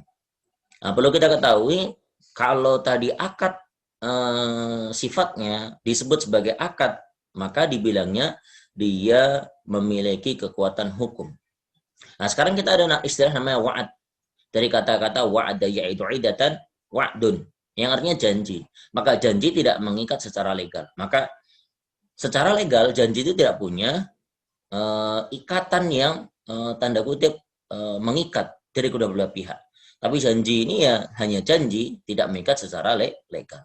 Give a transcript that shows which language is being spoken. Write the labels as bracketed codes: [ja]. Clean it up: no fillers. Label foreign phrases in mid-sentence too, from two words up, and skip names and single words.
[id] Nah, perlu kita ketahui, kalau tadi akad sifatnya disebut sebagai akad, maka dibilangnya dia memiliki kekuatan hukum. Nah, sekarang kita ada istilah namanya wa'ad. [ar] Dari kata-kata وعد يعد عدة وعد, [id] yang artinya janji. Maka janji tidak mengikat secara legal. Maka secara legal janji itu tidak punya ikatan yang tanda kutip mengikat dari kedua belah pihak. Tapi janji ini ya hanya janji, tidak mengikat secara legal.